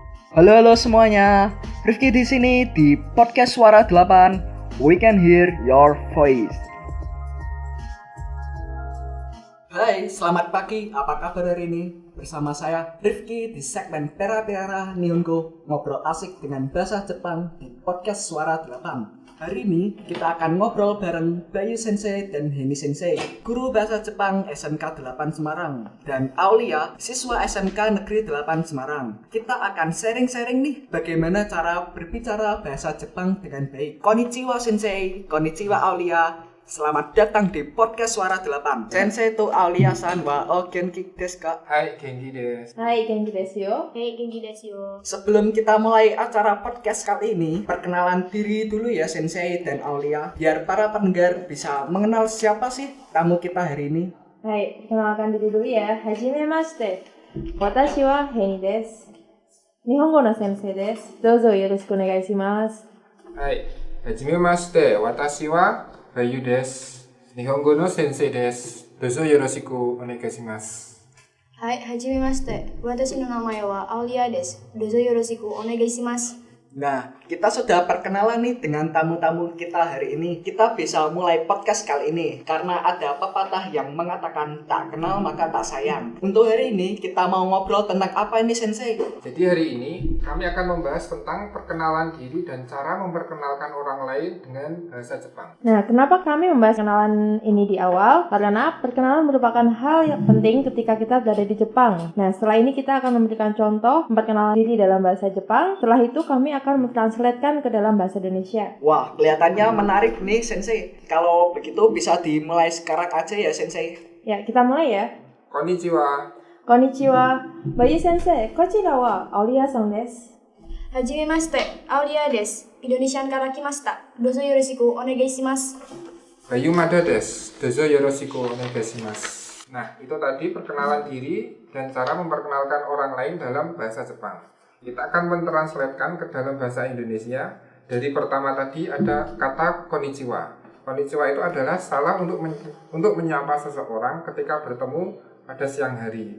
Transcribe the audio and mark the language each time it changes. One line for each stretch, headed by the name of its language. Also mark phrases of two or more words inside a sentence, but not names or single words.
Indonesian: Halo semuanya, Rifki di sini di podcast Suara 8.
English: We can hear your voice.
Indonesian: Hai, selamat pagi. Apa kabar hari ini? Bersama saya Rifki di segmen Pera-Pera Nihongo, ngobrol asik dengan bahasa Jepang di podcast Suara 8. Hari ini kita akan ngobrol bareng Bayu Sensei dan Heni Sensei, guru bahasa Jepang SMK 8 Semarang, dan Aulia, siswa SMK Negeri 8 Semarang. Kita akan sharing-sharing nih bagaimana cara berbicara bahasa Jepang dengan baik.
Japanese: こんにちは先生、こんにちはAulia.
Indonesian: Selamat datang di podcast Suara 8.
Japanese: 先生とAuliaさんはお元気ですか? はい、元気です. はい、元気ですよ. Hey、元気ですよ.
Indonesian: Sebelum kita mulai acara podcast kali ini, perkenalan diri dulu ya Sensei dan Aulia, biar para pendengar bisa mengenal siapa sih tamu kita hari ini. Hai, kenalkan diri dulu ya.
Japanese: はじめまして。私はHeniです. 日本語の先生です。どうぞよろしくお願いします. はい、はじめまして。私はBayuです. 日本語の先生です。どうぞよろしくお願いします. はい、はじめまして。私の名前はAuliaです. どうぞよろしくお願いします.
Indonesian: Nah, kita sudah perkenalan nih dengan tamu-tamu kita hari ini. Kita bisa mulai podcast kali ini karena ada pepatah yang mengatakan tak kenal maka tak sayang. Untuk hari ini kita mau ngobrol tentang apa ini Sensei? Jadi hari ini kami akan membahas tentang perkenalan diri dan cara memperkenalkan orang lain dengan bahasa Jepang. Nah, kenapa kami membahas kenalan ini di awal? Karena perkenalan merupakan hal yang penting ketika kita berada di Jepang. Nah, setelah ini kita akan memberikan contoh memperkenalkan diri dalam bahasa Jepang. Setelah itu kami akan mentranslatekan ke dalam bahasa Indonesia. Wah, kelihatannya menarik nih Sensei. Kalau begitu bisa dimulai sekarang aja ya Sensei. Ya, kita mulai ya.
Japanese: こんにちは. こんにちは。Bayu先生、こちらはAuliaさんです. はじめまして. Aulia desu. Indonesianから来ました。どうぞよろしくお願いします. Bayu Madaです。どうぞよろしくお願いします.
Indonesian: Nah, itu tadi perkenalan diri dan cara memperkenalkan orang lain dalam bahasa Jepang. Kita akan mentranslatekan ke dalam bahasa Indonesia. Dari pertama tadi ada kata konnichiwa. Konnichiwa itu adalah salam untuk menyapa seseorang ketika bertemu pada siang hari.